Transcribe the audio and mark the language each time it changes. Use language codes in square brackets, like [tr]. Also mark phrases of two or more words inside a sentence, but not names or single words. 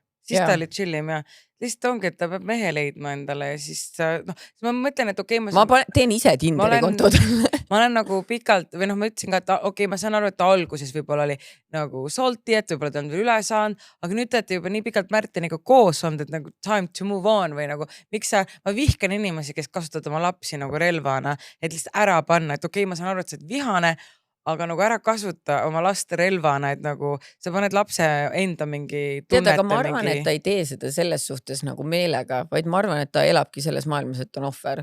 [et] Siis ta oli chillim ja lihtsalt ongi, et ta peab mehe leidma endale ja siis ma mõtlen, et okei. Ma teen ise Tinderi kontod. Ma olen nagu pikalt või ma ütlesin ka, et okei, ma saan aru, et ta alguses võib-olla oli nagu salty, et võib-olla ta on veel üle saanud, aga nüüd te juba nii pikalt Märteniga koos olnud, et nagu [en] time to move on [et] või nagu miks ma vihkan inimesi, kes kasutavad oma lapsi nagu relvana, et lihtsalt ära panna, et okei, ma saan aru, et sa oled vihane, aga nagu ära kasuta oma laste relvana, et nagu sa paned lapse enda mingi tunnete. Aga ma arvan, et ta ei tee seda selles suhtes nagu meelega, vaid ma arvan, et ta elabki selles maailmas, et on ohver.